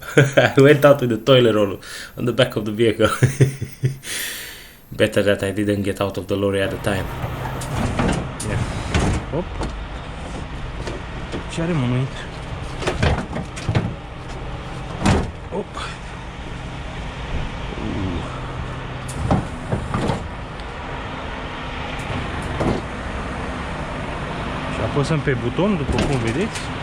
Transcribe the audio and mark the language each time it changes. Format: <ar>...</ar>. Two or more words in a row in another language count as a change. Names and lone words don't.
<en>I went out with the toilet roll on the back of the vehicle. Better that I didn't get out of the lorry at the time. Yeah. Hop.</en> <ro>Ce are mă aici? Hop. Și apăsăm pe buton, după cum vedeți.</ro>